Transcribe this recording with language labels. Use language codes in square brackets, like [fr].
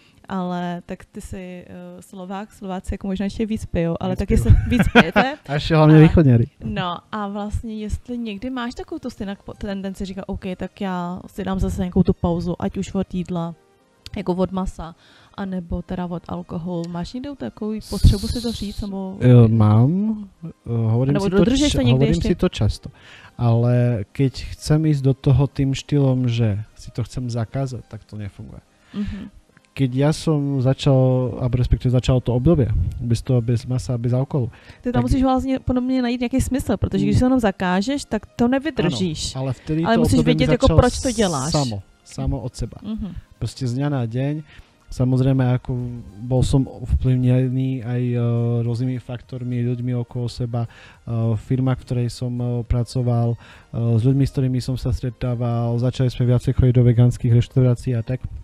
[cs] Ale tak ty si Slováci jako možná ještě víc pijou, ale taky se víc pijete. A ještě hlavně východňáři. No a vlastně jestli někdy máš takovou tu stejnou tendenci říkat, OK, tak já si dám zase nějakou tu pauzu, ať už od jídla, jako od masa, anebo teda od alkoholu. Máš někde takovou potřebu si to říct? Nebo... [sk] Mám, hovorím si to často, ale keď chcem ísť do toho tým štýlom, že si to chcem zakázať, tak to nefunguje. Keď ja som začal to obdobie, bez toho, bez masa, bez alkoholu. [cs] Ty tam musíš vlastně podobně najít nějaký smysl, protože když se jenom zakážeš, tak to nevydržíš. [sk] Ano, ale vtedy ale to [cs] musíš vědět, jako proč to děláš. [sk] Samo od seba. Proste z dňa na deň. Samozrejme, ako bol som ovplyvnený aj rôznymi faktormi, ľuďmi okolo seba, firma, v ktorej som pracoval, s ľuďmi, s ktorými som sa stretával, začali sme viacej chodiť do vegánskych reštaurácií a tak.